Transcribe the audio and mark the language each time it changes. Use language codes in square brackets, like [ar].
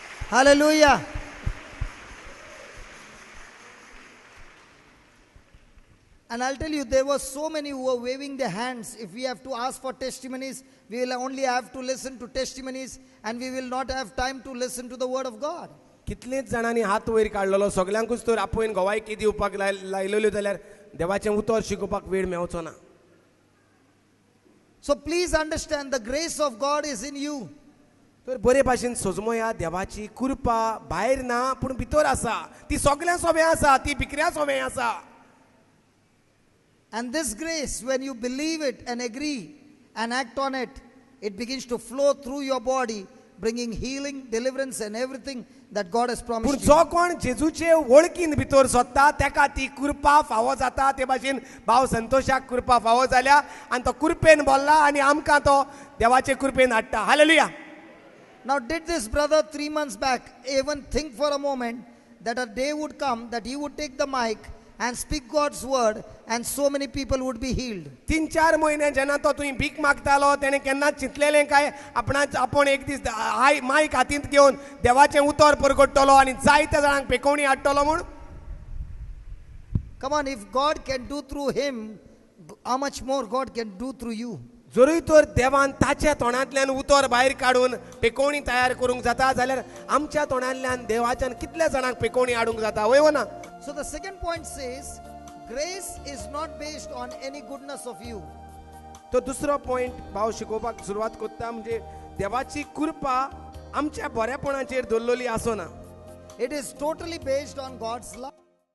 [en] Hallelujah. And I'll tell you, there were so many who were waving their hands. If we have to ask for testimonies, we will only have to listen to testimonies and we will not have time to listen to the word of God. [gom] कितलेच जाणांनी हात वयर काडलेलो सगल्यांकूच तर आपोवन गोवायकी दिवपाक लायलेल्यो जाल्यार देवाचें उतर शिकोवपाक वेळ मेळचो ना. [en] So please understand, the grace of God is in you. [gom] तर बरे भाशेन सोजमोया देवाची कृपा भायर ना पूण भितर आसा. ती सगळ्या सोबे आसा, ती भिकऱ्या सोबे आसा. [en] And this grace, when you believe it and agree and act on it, it begins to flow through your body, bringing healing, deliverance and everything that God has [gom] पूण [en] promised [gom] जो [en] you. [gom] कोण जेजूचे वळखीन भितर सोदता तेका ती कृपा फावो जाता. ते भाशेन भाव संतोशाक कृपा फावो जाल्या आनी तो कृपेन बोल्ला आनी आमकां तो देवाचे कृपेन हाडटा. Hallelujah. [en] Now, did this brother 3 months back even think for a moment that a day would come that he would take the mic and speak God's word and so many people would be healed? [gom] 3-4 महिने जेन्ना तो थंय भीक मागतालो तेणें केन्नाच चिंतलेलें काय आपण एक दीस मायक हातींत घेवन देवाचें उतर परगट्टलो आनी जायत्या जाणांक पेकोवणी हाडटलो म्हूण. [en] Come on, if God can do through him, how much more God can do through you? [gom] जरूय तर देवान ताच्या तोंडांतल्यान उतर भायर काडून पेकोवणी तयार करूंक जाता जाल्यार आमच्या तोंडांतल्यान देवाच्यान कितल्या जाणांक पेकोवणी हाडूंक जाता. वय हो ना. [en] So the second point says, grace is not based on any goodness of you. [gom] तो दुसरो पॉइंट भाव शिकोवपाक सुरवात करता म्हणजे देवाची कृपा आमच्या बरेपणाचेर दवरलेली आसना. [en] It is totally based on God's love.